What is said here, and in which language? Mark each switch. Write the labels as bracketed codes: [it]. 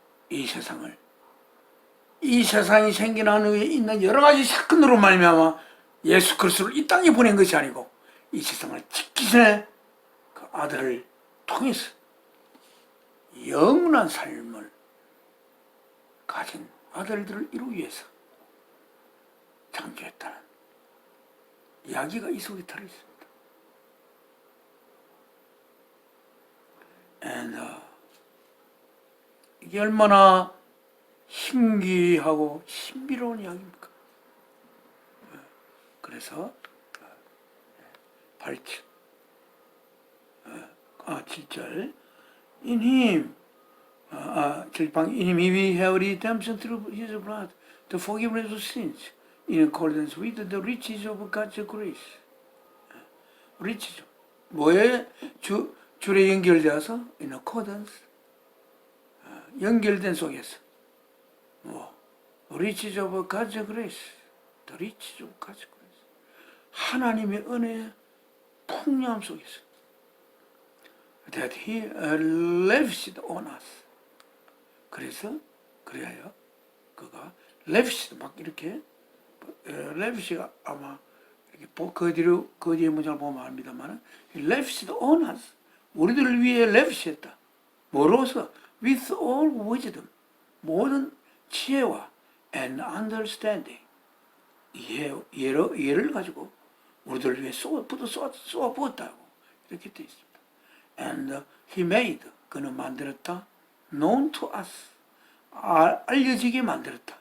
[ko] 이 세상이 생겨난 후에 있는 여러 가지 사건으로 말미암아 예수 그리스도를 이 땅에 보낸 것이 아니고 이 세상을 짓기 전에 그 아들을 통해서 영원한 삶을 가진 아들들을 이루기 위해서 창조했다는 이야기가 이 속에 들어있습니다. 이게 얼마나 신기하고 신비로운 이야기입니까? 그래서 8절 7절 [en] In him In him we have redemption through his blood, the forgiveness of sins, in accordance with the riches of God's grace. riches [ko] 뭐에 줄에 연결되어서 [en] in accordance [ko] 연결된 속에서 [en] riches of God's grace, the riches of God's grace. [ko] 하나님의 은혜의 풍요함 속에서 [en] that he lavished on us. [ko] 그래야 그가 lavished 막 이렇게 lavish가 아마 이렇게 그 뒤에 문장을 보면 압니다만 [en] lavished on us. [ko] 우리들을 위해 lavish했다. 뭐로서? [en] with all wisdom. [ko] 모든 지혜와 [en] and understanding. [ko] 이해를 가지고 우리들을 위해 쏘아 부었다고 이렇게 되어 있습니다. [en] And he made, [ko] 그는 만들었다. [en] known to us, [ko] 알려지게 만들었다.